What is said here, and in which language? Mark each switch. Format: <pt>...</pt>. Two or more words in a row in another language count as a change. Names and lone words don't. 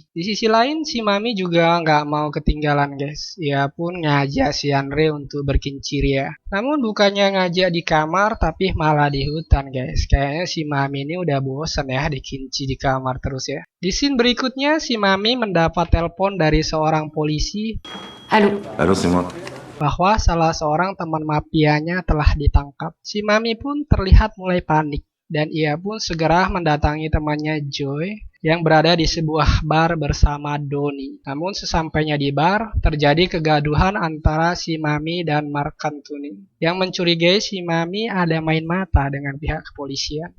<id>Di sisi lain, si Mami juga nggak mau ketinggalan guys. Ia pun ngajak si Andre untuk berkinciria. Namun bukannya ngajak di kamar, tapi malah di hutan guys. Kayaknya si Mami ini udah bosan ya dikinci di kamar terus ya. Di scene berikutnya, si Mami mendapat telepon dari seorang polisi.</id> <fr>Allô? Allô, c'est moi.</fr> <id>Bahwa salah seorang teman mafianya telah ditangkap. Si Mami pun terlihat mulai panik dan ia pun segera mendatangi temannya Joy yang berada di sebuah bar bersama Doni. Namun sesampainya di bar, terjadi kegaduhan antara si Mami dan Marc Anthony yang mencurigai si Mami ada main mata dengan pihak kepolisian.</id>